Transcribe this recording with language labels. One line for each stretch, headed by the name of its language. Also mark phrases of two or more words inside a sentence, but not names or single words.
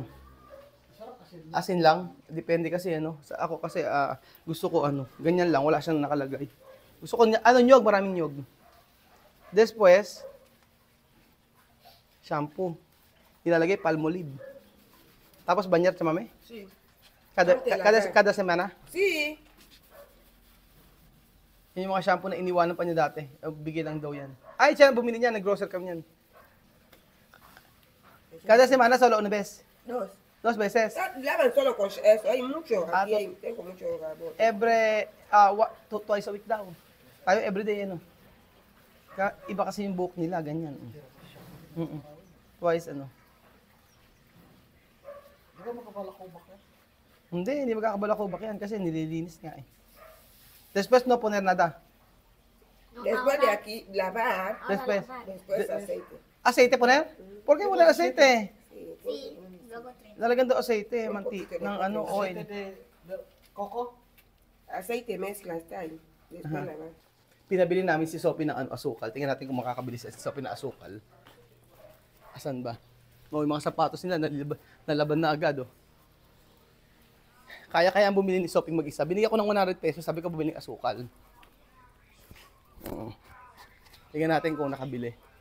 Filipino: Asin lang. Depende kasi ano. Ako kasi gusto ko ano. Ganyan lang. Wala siyang nakalagay. Gusto ko, nyog. Maraming nyog. Después, shampoo. Nilalagay palmolive. Tapos banyer sa mami?
Spanish: Sí. Kada semana? Sí.
Filipino: Yan yung mga shampoo na iniwanan pa niya dati. Bigay lang daw yan. Ay, siya bumili niya. Nag-grocer kami yan.
Spanish: Cada semana solo una vez. Dos. 2 veces. Lavan solo con eso. Hay mucho. Aquí tengo mucho jabón.
English: Every, twice a week daw. Tayo everyday, ano.
Filipino: Iba kasi yung buhok nila, ganyan.
English: Twice, ano.
Filipino: Di ba makabalakubak yan? Hindi magkakabalakubak yan kasi nililinis nga eh.
Spanish: Después no poner nada. Después de aquí, lavar. Después. Después aceite. Aceite poner? ¿Por qué wala aceite? Sí, luego 30.
Filipino: Lalagyan daw aceite, ng ano, oil. Coco?
Spanish: Aceite mezcla está ahí. Después lavar.
Filipino: Pinabili namin si Sophie ng asukal. Tingnan natin kung makakabili si Sophie ng asukal. Asan ba? Yung mga sapatos nila, nalaban na agad, oh. Kaya ang bumili ni Sophie mag-isa. Binigyan ko ng 100 pesos, sabi ko bumili ng asukal. Tingnan natin kung nakabili.